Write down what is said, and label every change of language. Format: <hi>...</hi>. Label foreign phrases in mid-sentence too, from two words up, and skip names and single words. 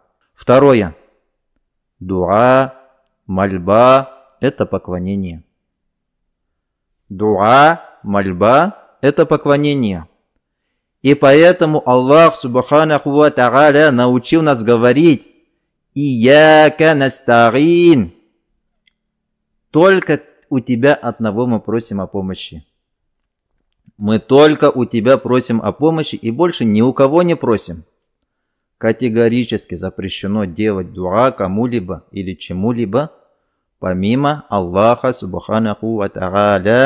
<ru>Второе. Дуа, мольба – это поклонение. Дуа, мольба – это поклонение. И поэтому</ru> <ar>الله سبحانه وتعالى</ar> <ru>научил нас говорить:</ru> <ar>«إياك نستعين».</ar> <ru>Только у тебя одного мы просим о помощи. Мы только у тебя просим о помощи и больше ни у кого не просим. Категорически запрещено делать дуа кому-либо или чему-либо, помимо Аллаха</ru> <ar>سبحانه وتعالى.</ar>